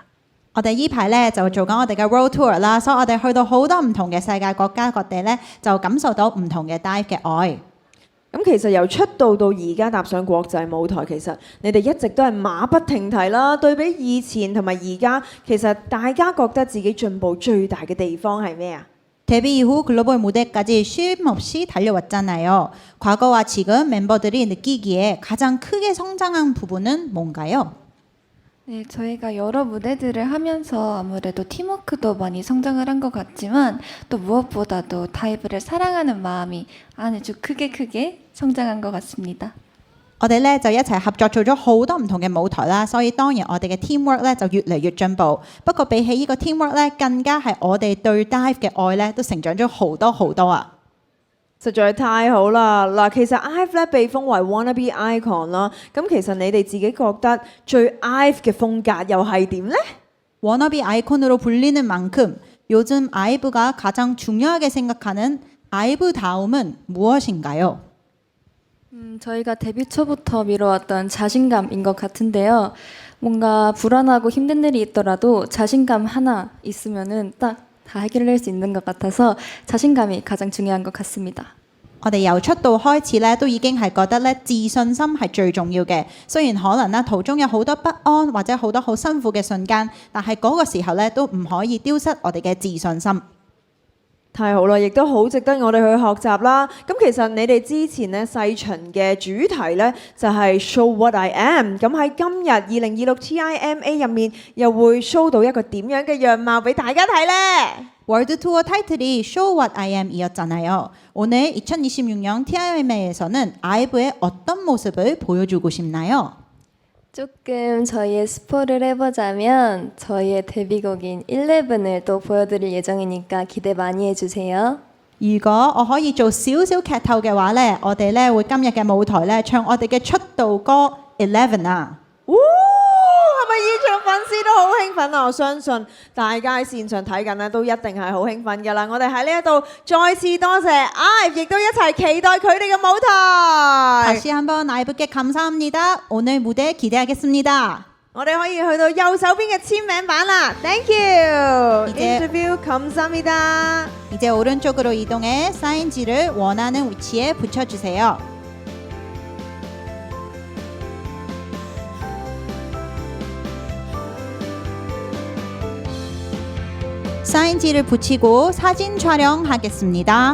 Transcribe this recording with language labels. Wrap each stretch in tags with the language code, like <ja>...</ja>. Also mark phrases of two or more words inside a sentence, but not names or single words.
<yue>我哋依排咧就做緊我哋嘅 World Tour 啦，所以我哋去到好多唔同嘅世界國家各地咧，就感受到唔同嘅 Dive 嘅愛。咁其實由出道到而家踏上國際舞台，其實你哋一直都係馬不停蹄啦。對比以前同埋而家，其實大家覺得自己進步最大嘅地方係咩啊？</yue> <ko>데뷔 이후 글로벌 무대까지 쉼 없이 달려왔잖아요. 과거와 지금 멤버들이 느끼기에 가장 크게 성장한 부분은 뭔가요? 네, 저희가 여러 무대들을 하면서 아무래도 팀워크도 많이 성장을 한 것 같지만 또 무엇보다도 다이브를 사랑하는 마음이 아주 크게 성장한 것 같습니다.</ko> <yue>我哋咧就一齊合作做咗好多唔同嘅舞台啦，所以當然我哋嘅 teamwork 咧就越嚟越進步。不過比起呢個 teamwork 咧，更加係我哋對 Dive 嘅愛咧都成長咗好多啊！實在太好啦！嗱，其實 IVE 咧被封為</yue> <en>wannabe icon</en> <yue>啦，咁其實你哋自己覺得最 IVE 嘅風格又係點呢？</yue> <ko>워너비 아이콘으로 불리는 만큼 요즘 아이브가 가장 중요하게 생각하는 아이브다움은 무엇인가요? 저희가 데뷔 초부터 미뤄왔던 자신감인 것 같은데요. 뭔가 불안하고 힘든 일이 있더라도 자신감 하나 있으면은 딱 다 해결할 수 있는 것 같아서 자신감이 가장 중요한 것 같습니다.</ko> <yue>我哋由出道開始咧，都已經係覺得咧自信心係最重要嘅。雖然可能咧途中有好多不安或者好多好辛苦嘅瞬間，但係嗰個時候咧都唔可以丟失我哋嘅自信心。太好啦，亦都好值得我哋去學習啦。咁其實你哋之前咧細巡嘅主題咧就係 Show What I Am。咁喺今日2026 TIMA 入面又會 show 到一個點樣嘅樣貌俾大家睇呢？</yue> <ko>월드 투어 타이틀이 Show What I Am이었잖아요. 오늘 2026년 TIMA에서는 아이브의 어떤 모습을 보여주고 싶나요? 조금 저희의 스포를 해보자면 저희의 데뷔곡인 11을 또 보여드릴 예정이니까 기대 많이 해주세요.</ko> <yue>如果我可以做少少劇透嘅話呢，我哋呢會今日嘅舞台呢唱我哋嘅出道歌 11啊！係咪現場粉絲都好興奮啊？我相信大家喺線上睇緊呢都一定係好興奮㗎啦！我哋喺呢一度再次多謝 IVE，亦都一齊期待佢哋嘅舞台。</yue> <ko>다시 한번 아이브께 감사합니다. 오늘 무대 기대하겠습니다.</ko> <yue>我哋可以去到右手邊嘅簽名版啦 ，</yue> <en>Thank you。</en> <ko>Interview 감사합니다。 이제 오른쪽으로 이동해 사인지를 원하는 위치에 붙여주세요. 사인지를 붙이고 사진 촬영하겠습니다.</ko>